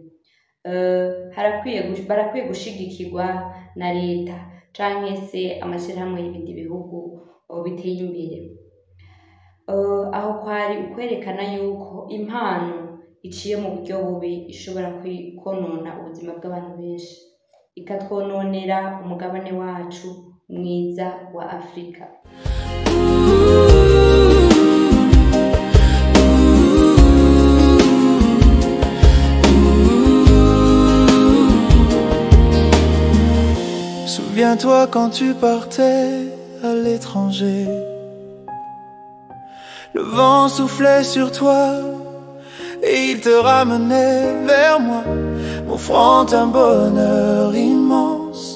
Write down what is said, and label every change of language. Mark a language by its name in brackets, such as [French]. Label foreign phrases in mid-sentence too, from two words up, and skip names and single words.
[Rundi] Barakwiye gushigikirwa na leta canke se amashirahamwe y'ibindi bihugu biteye imbere. Aho kwari ukwerekana yuko impano iciye mu buryo bubi ishobora konona ubuzima bw'abantu benshi, ikatwononera umugabane wacu mwiza wa Afrika. [French] Souviens-toi quand tu partais à l'étranger, le vent soufflait sur toi et il te ramenait vers moi, m'offrant un bonheur immense.